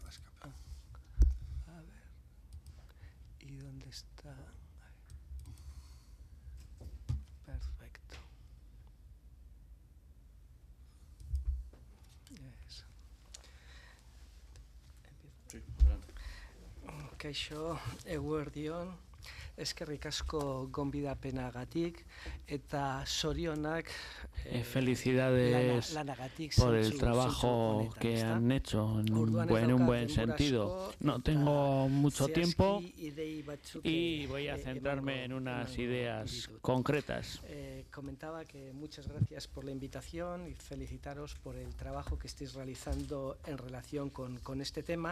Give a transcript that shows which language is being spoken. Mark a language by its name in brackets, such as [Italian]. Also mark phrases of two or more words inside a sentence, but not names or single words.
[Spanish] A ver. ¿Y dónde está? Perfecto. Eso. [Basque] Kaixo, eguerdion. Eskerrik asko gonbidapenagatik eta zorionak [Spanish] felicidades por el trabajo que han hecho en un buen sentido. No tengo mucho tiempo y voy a centrarme en unas ideas concretas. Comentaba que muchas gracias por la invitación y felicitaros por el trabajo que estáis realizando en relación con este tema.